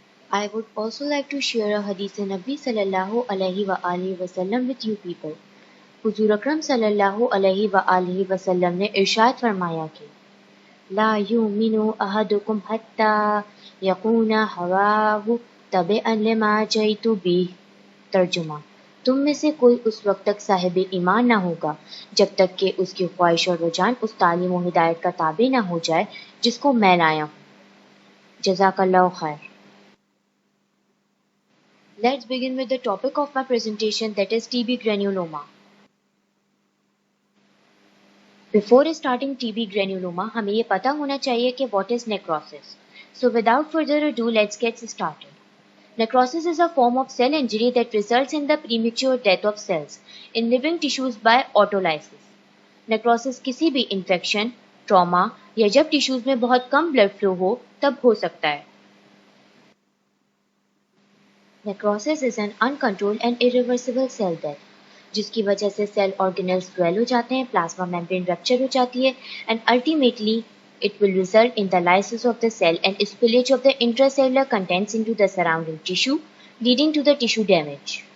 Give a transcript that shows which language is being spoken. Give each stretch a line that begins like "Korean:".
English: I would also like to share a hadith
Urdu: نبی صلی اللہ علیہ وآلہ وسلم
English: with you people.
Urdu: حضور اکرم صلی اللہ علیہ وآلہ وسلم نے ارشاد فرمایا کہ
Arabic: لا یؤمن احدکم حتی یکون ہواہ تبعا لما جئت بہ.
Urdu: ترجمہ: تم میں سے کوئی اس وقت تک صاحب ایمان نہ ہوگا جب تک کہ اس کی خواہش اور رجحان اس تعلیم و ہدایت کا تابع نہ ہو جائے جس کو میں لایا ہوں. جزاک اللہ خیر.
English: Let's begin with the topic of my presentation, that is TB granuloma. Before starting TB granuloma,
Urdu: ہمیں یہ پتہ ہونا چاہیے کہ
English: what is necrosis. So without further ado, let's get started. Necrosis is a form of cell injury that results in the premature death of cells in living tissues by autolysis.
Urdu: Necrosis کسی بھی infection, trauma یا جب tissues میں بہت کم blood flow ہو تب ہو سکتا ہے.
English: Necrosis is an uncontrolled and irreversible cell death,
Urdu: جس کی وجہ سے سیل آرگینلز سویل ہو جاتے ہیں، پلازما میمبرین رپچر ہو جاتی ہے
English: and ultimately it will result in the lysis of the cell and spillage of the intracellular contents into the surrounding tissue, leading to the tissue damage.